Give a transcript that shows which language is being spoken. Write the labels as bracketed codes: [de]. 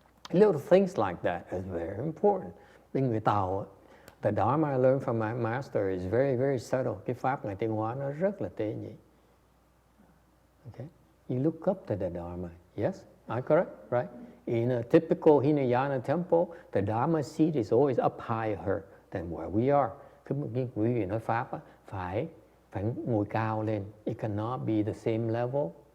[en] Little things like that is very important. [vi] Bên người Tàu, [en] the Dharma I learned from my master is very, very subtle. [vi] Cái pháp Ngài Tiên Hóa nó rất là tế nhị. [en] Okay? You look up to the Dharma. Yes, am I correct? Right? In a typical Hinayana temple, the Dharma seat is always up higher than where we are. [vi] Cứ quý vị nói pháp phải ngồi cao lên. [en] It cannot be the same level.